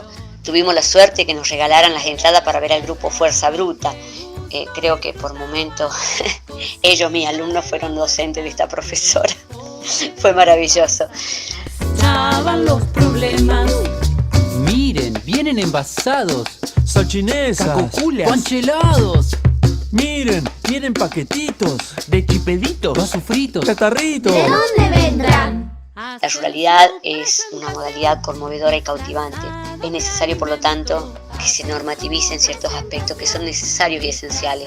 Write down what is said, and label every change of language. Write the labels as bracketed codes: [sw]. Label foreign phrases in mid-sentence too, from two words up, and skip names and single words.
[es] Tuvimos la suerte que nos regalaran las entradas para ver al grupo Fuerza Bruta. Creo que por momentos ellos, mis alumnos, fueron docentes de esta profesora. Fue maravilloso. Estaban los problemas. Miren, vienen envasados. Salchinesas, cacoculas, panchelados. Miren, tienen paquetitos de chipeditos, vasos fritos, catarritos. ¿De dónde vendrán? La ruralidad es una modalidad conmovedora y cautivante. Es necesario, por lo tanto, que se normativicen ciertos aspectos que son necesarios y esenciales.